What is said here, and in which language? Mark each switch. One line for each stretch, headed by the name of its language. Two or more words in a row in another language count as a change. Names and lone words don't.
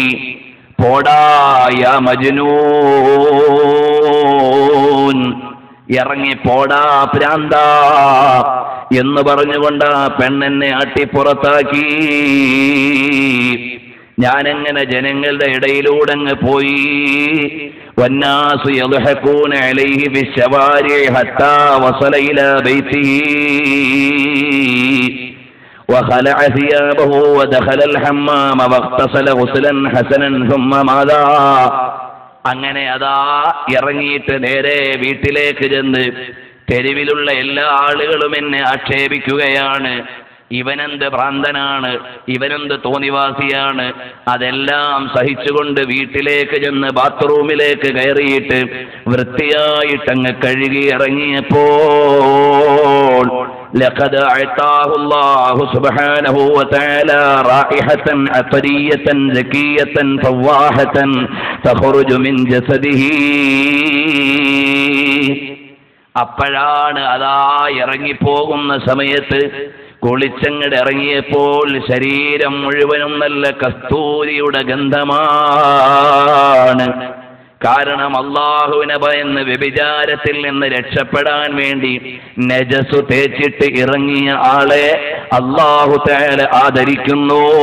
Malayalam: പോടാ
Arabic: يا مجنون,
Malayalam: ഇറങ്ങി പോടാ ഭ്രാന്താ എന്ന് പറഞ്ഞുകൊണ്ട് ആ പെണ്ണെന്നെ ആട്ടിപ്പുറത്താക്കി. ഞാനെങ്ങനെ ജനങ്ങളുടെ ഇടയിലൂടെ അങ്ങ് പോയി.
Arabic: والناس يضحكون عليه بالشوارع حتى وصل إلى بيته وخلع ثيابه ودخل الحمام واغتسل غسلا حسنا ثم ماذا.
Malayalam: അങ്ങനെ അതാ ഇറങ്ങിയിട്ട് നേരെ വീട്ടിലേക്ക് ചെന്ന് തെരുവിലുള്ള എല്ലാ ആളുകളും എന്നെ ആക്ഷേപിക്കുകയാണ്. ഇവനെന്ത് ഭ്രാന്തനാണ്, ഇവനെന്ത് തോന്നിവാസിയാണ്. അതെല്ലാം സഹിച്ചുകൊണ്ട് വീട്ടിലേക്ക് ചെന്ന് ബാത്റൂമിലേക്ക് കയറിയിട്ട് വൃത്തിയായിട്ടങ്ങ് കഴുകി ഇറങ്ങിയപ്പോൾ
Arabic: لقد أعطاه الله سبحانه وتعالى رائحة عطرية زكية فواحة تخرج من جسده.
Malayalam: അപ്പോഴാണ് അതാ ഇറങ്ങിപ്പോകുന്ന സമയത്ത് കുളിച്ചങ്ങട് ഇറങ്ങിയപ്പോൾ ശരീരം മുഴുവനും നല്ല കസ്തൂരിയുടെ ഗന്ധമാണ്. കാരണം അള്ളാഹുവിനെ ഭയന്ന് വ്യഭിചാരത്തിൽ നിന്ന് രക്ഷപ്പെടാൻ വേണ്ടി നജസ് തേച്ചിട്ട് ഇറങ്ങിയ ആളെ
Arabic: الله تعالى
Malayalam: ആദരിക്കുന്നു.